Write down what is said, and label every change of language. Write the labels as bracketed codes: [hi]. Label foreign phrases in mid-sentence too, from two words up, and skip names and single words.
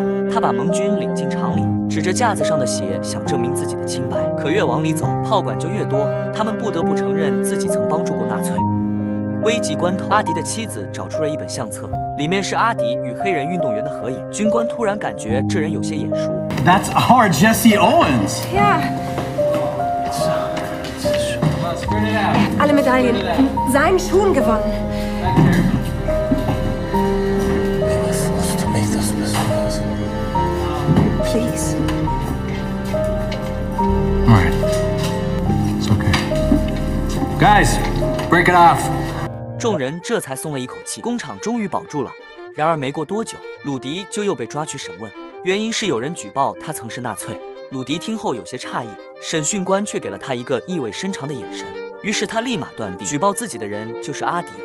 [zh] 他把盟军领进厂里，指着架子上的鞋，想证明自己的清白。可越往里走，炮管就越多，他们不得不承认自己曾帮助过纳粹。危急关头，阿迪的妻子找出了一本相册，里面是阿迪与黑人运动员的合影。军官突然感觉这人有些眼熟。 [en] That's our Jesse Owens. [de] Ja. Er hat alle Medaillen in seinen Schuhen gewonnen. Was musst du mich das besonders? [en] Please. All right. It's okay. Guys, break it off. [zh] 众人这才松了一口气，工厂终于保住了。然而没过多久，鲁迪就又被抓去审问，原因是有人举报他曾是纳粹。鲁迪听后有些诧异，审讯官却给了他一个意味深长的眼神，于是他立马断定举报自己的人就是阿迪。